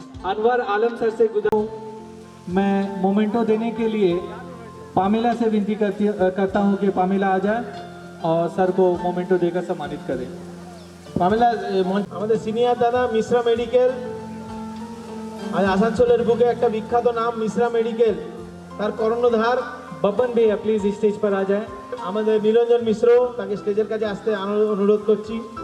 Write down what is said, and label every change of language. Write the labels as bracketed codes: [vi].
[hi] अनवर आलम sir से गुजारूं, मैं memento देने के लिए पामेला से विनती करता हूं कि पामेला आ जाए और सर को मोमेंटो देकर सम्मानित करें। [bn] মামলা আমাদের সিনিয়র দাদা মিশ্রা মেডিকেল, আর আসানসোলের বুকে একটা বিখ্যাত নাম মিশ্রা মেডিকেল, তার কর্ণধার [hi] बब्बन भैया प्लीज स्टेज पर आ जाए। [bn] আমাদের নিরঞ্জন মিশ্র, তাকে স্টেজের কাছে আসতে অনুরোধ করছি।